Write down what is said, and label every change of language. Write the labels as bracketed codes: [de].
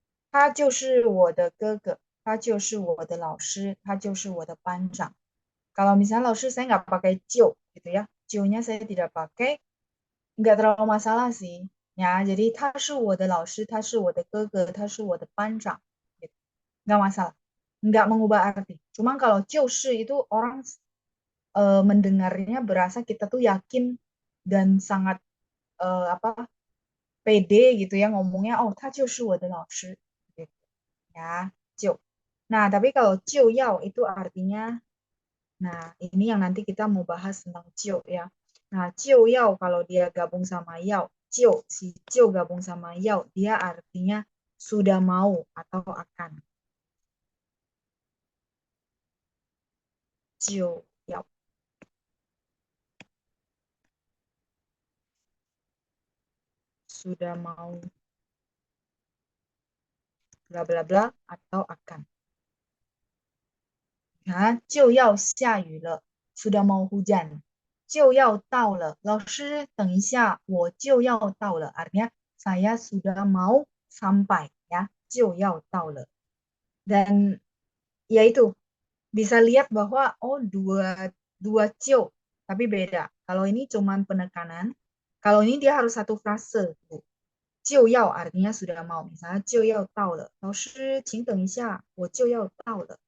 [zh] 他就是我的哥哥，他就是我的老师，他就是我的班长。 [id] Kalau misalnya lalu saya nggak pakai cio gitu ya, cio-nya saya tidak pakai, nggak terlalu masalah sih. [zh] Ya, jadi 他是我的老师，他是我的哥哥，他是我的班长, gitu. [id] Nggak masalah, nggak mengubah arti. Cuma kalau 就是 itu orang mendengarnya berasa kita tuh yakin dan sangat apa pede gitu ya ngomongnya, oh 他就是我的老师, gitu ya, 就. Nah, tapi kalau 就要 itu artinya Nah, ini yang nanti kita mau bahas tentang Cio ya. Nah, Cio Yao kalau dia gabung sama Yao, si Cio gabung sama Yao, dia artinya sudah mau atau akan. Cio Yao, sudah mau bla bla bla atau akan. [zh] Nah, 就要下雨了, sudah mau hujan. 就要到了，老师等一下，我就要到了. [id] Artinya saya sudah mau sampai ya, 就要到了. Dan yaitu bisa lihat bahwa oh dua dua cio tapi beda. Kalau ini cuman penekanan, kalau ini dia harus satu frase. 就要 artinya sudah mau. [zh] Misalnya 就要到了，老师请等一下，我就要到了.